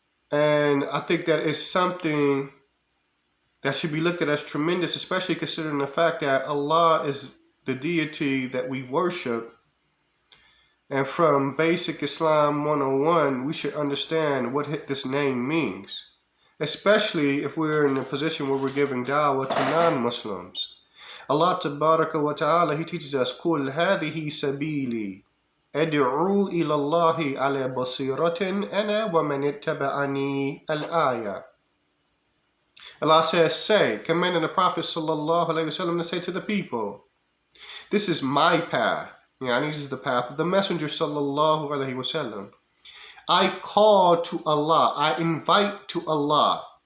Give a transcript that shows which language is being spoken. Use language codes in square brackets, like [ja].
[en] And I think that it's something that should be looked at as tremendous, especially considering the fact that Allah is the deity that we worship. And from basic Islam 101, we should understand what this name means, especially if we're in a position where we're giving dawah to non-Muslims. Allah Tabaraka wa Ta'ala, he teaches us, [ar] قُلْ هَذِهِ سَبِيلِي أَدْعُو إِلَى اللَّهِ عَلَى بَصِيرَةٍ أَنَا وَمَنِ اتَّبَعَنِي الْآيَةِ. [en] Allah says, say, commanding the Prophet sallallahu alaihi wasallam to say to the people, this is my path. This is the path of the Messenger sallallahu alaihi wasallam. I call to Allah. I invite to Allah.